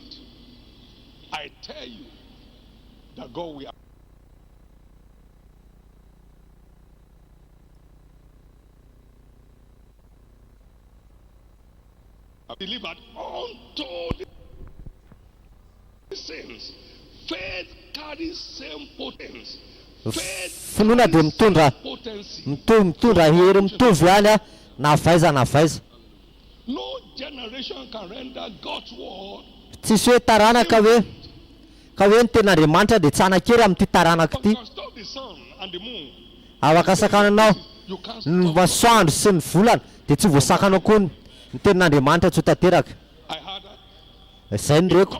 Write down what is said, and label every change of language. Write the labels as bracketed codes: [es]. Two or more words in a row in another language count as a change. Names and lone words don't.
[en] I tell you that God will delivered unto the saints. Faith carries same potence. [mg] Finoana dia mitondra hery mitovy ihany a na faiza na faiza. No generation can render God's word. Tsisy hoe taranaka hoe ny ten'Andriamanitra dia tsanakery amin'ity taranaka ity. Afaka sakananao ny masoandro sy ny volana dia tsy voasakanao koa ny ten'Andriamanitra tsy ho tanteraka. Izay ny reko.